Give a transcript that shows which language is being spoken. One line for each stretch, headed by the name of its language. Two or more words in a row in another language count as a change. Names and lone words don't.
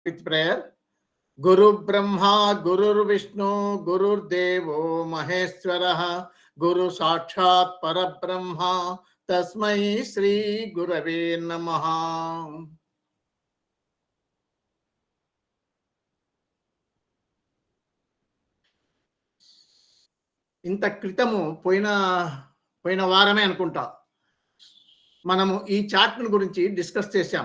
English: with prayer.
Sanskrit: गुरु ब्रह्मा गुरु विष्णु गुरु देवो महेश्वरः गुरु साक्षात् परब्रह्म तस्मै श्री गुरवे नमः.
Telugu: ఇంత క్రితము పోయిన వారమే అనుకుంటా మనము ఈ చార్ట్ గురించి డిస్కస్ చేశాం.